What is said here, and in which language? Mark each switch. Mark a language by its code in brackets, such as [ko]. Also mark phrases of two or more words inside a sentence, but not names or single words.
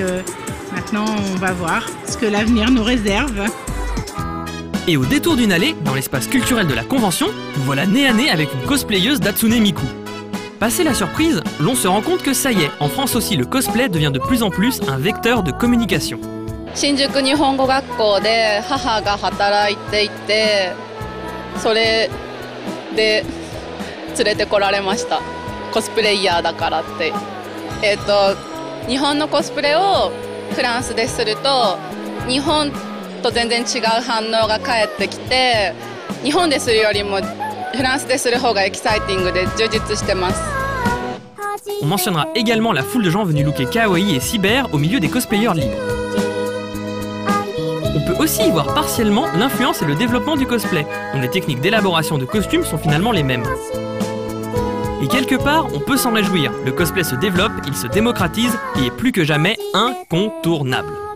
[fr] Maintenant, on va voir ce que l'avenir nous réserve. Et au détour d'une allée, dans l'espace culturel de la Convention, nous voilà nez à nez avec une cosplayeuse d'Hatsune Miku. Passé la surprise, l'on se rend compte que ça y est, en France aussi, le cosplay devient de plus en plus un vecteur de communication. [ja] 新宿日本語学校で母が働いていて、それで連れてこられました。コスプレイヤーだからって。日本のコスプレをフランスですると、日本と全然違う反応が返ってきて、日本でするよりもフランスでする方がエキサイティングで充実してます。 [fr] On mentionnera également la foule de gens venus looker kawaii et cyber au milieu des cosplayers libres. On peut aussi y voir partiellement l'influence et le développement du cosplay, dont les techniques d'élaboration de costumes sont finalement les mêmes. Et quelque part, on peut s'en réjouir, le cosplay se développe, il se démocratise et est plus que jamais incontournable.